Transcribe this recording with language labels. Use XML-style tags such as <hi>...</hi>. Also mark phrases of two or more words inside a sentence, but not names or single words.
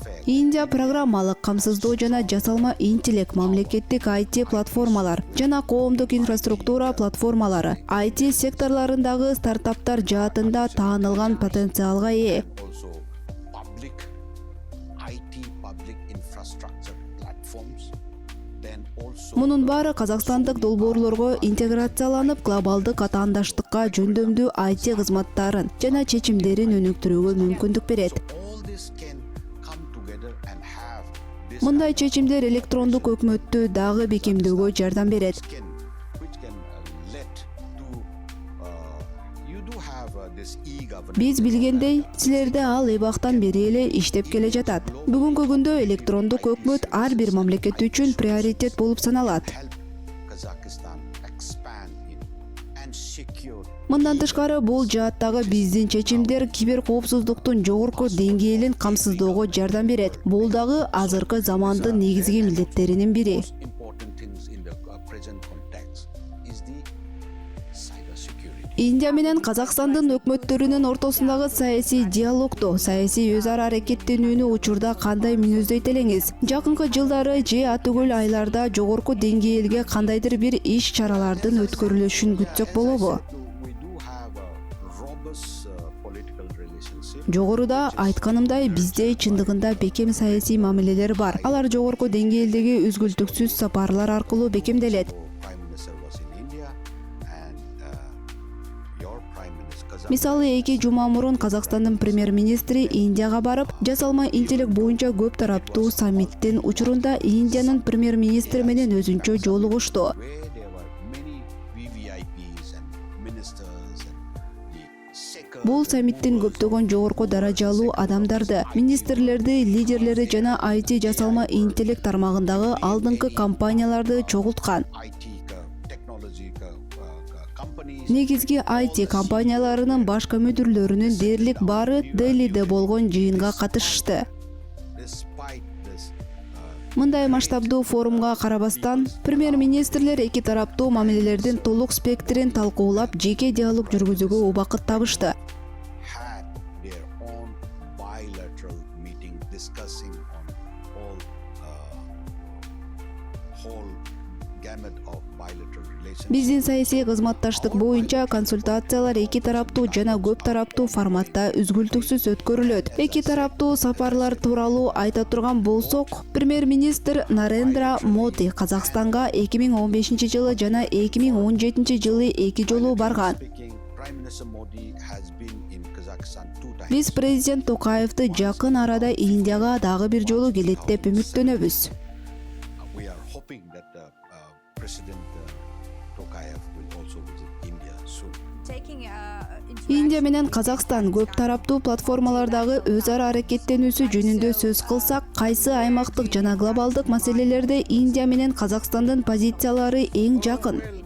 <ky>Индия программалык камсыздоо жана жасалма интеллект, мамлекеттик IT платформалар жана коомдук инфраструктура платформалары IT секторларындагы стартаптар жаатында таанылган потенциалга ээ.</ky> <en>Also public IT public infrastructure platforms, then also</en> <ky>Мунун баары казакстандык долбоорлорго интеграцияланып, глобалдык атаандаштыкка жөндөмдүү IT кызматтарын жана чечимдерин өнүктүрүүгө мүмкүндүк берет.</ky> <en>all this can come together and have this</en> <ky>Мындай чечимдер электрондук өкмөттү дагы бекемдөөгө жардам берет.</ky> <en>which can let to you do have this e-governance.</en> <ky>Биз билгендей, силерде ал эбактан бери эле иштеп келе жатат. Бүгүнкү күндө электрондук өкмөт ар бир мамлекет үчүн приоритет болуп саналат.</ky> <en>Help Kazakhstan expand in and secure</en> <ky>Мындан тышкары бул жааттагы биздин чечимдер киберкоопсуздуктун жогорку деңгээлин камсыздоого жардам берет. Бул дагы азыркы замандын негизги милдеттеринин бири.</ky> <en>most important things in the present context is the cyber security.</en> <ky>Индия менен Казакстандын өкмөттөрүнүн ортосундагы саясий диалогду, саясий өз ара аракеттенүүнү учурда кандай мүнөздөйт элеңиз? Жакынкы жылдары же атүгүл айларда жогорку деңгээлге кандайдыр бир иш чаралардын өткөрүлүшүн күтсөк болобу?</ky> <en>We do have a robust political relationship.</en> <ky>Жогоруда айтканымдай, бизде чындыгында бекем саясий мамилелер бар. Алар жогорку деңгээлдеги үзгүлтүксүз сапарлар аркылуу бекемделет.</ky> <en>Prime Minister was in India and your Prime Minister Kazakhstan.</en> <ky>Мисалы, 2 жума мурун Казакстандын премьер-министри Индияга барып, жасалма интеллект боюнча көп тараптуу саммиттин учурунда Индиянын премьер-министри менен өзүнчө жолугушту.</ky> <en>Where there were many VVIPs and ministers and the second</en> <ky>Бул саммиттин көптөгөн жогорку даражалуу адамдарды, министрлерди, лидерлери жана IT жасалма интеллект тармагындагы алдыңкы компанияларды чогулткан.</ky> <en>IT technology companies.</en> <ky>Негизги IT компанияларынын башкы мүдүрлөрүнүн дээрлик баары Делиде болгон жыйынга катышышты.</ky> <en>Despite this,</en> <ky>Мындай масштабдуу форумга карабастан, премьер-министрлер эки тараптуу мамилелердин толук спектрин талкуулап, жеке диалог жүргүзүүгө убакыт табышты.</ky> <en>had their own bilateral meeting discussing on whole gamut of bilateral relations.</en> <ky>Биздин саясий кызматташтык боюнча консультациялар эки тараптуу жана көп тараптуу форматта үзгүлтүксүз өткөрүлөт. Эки тараптуу сапарлар тууралуу айта турган болсок, премьер-министр Нарендра Моди Казакстанга 2015-жылы жана 2017-жылы 2 жолу барган.</ky> <en>Speaking, Prime Minister Modi has been in Kazakhstan 2 times.</en> <ky>Биз президент Токаевди жакын арада Индияга дагы бир жолу келет деп үмүттөнөбүз.</ky> <en>We are hoping that President Tokayev will also visit India soon.</en> <ky>Индия менен Казакстан көп тараптуу платформалардагы өз ара аракеттенүүсү жөнүндө сөз кылсак, кайсы аймактык жана глобалдык маселелерде Индия менен Казакстандын позициялары эң жакын?</ky>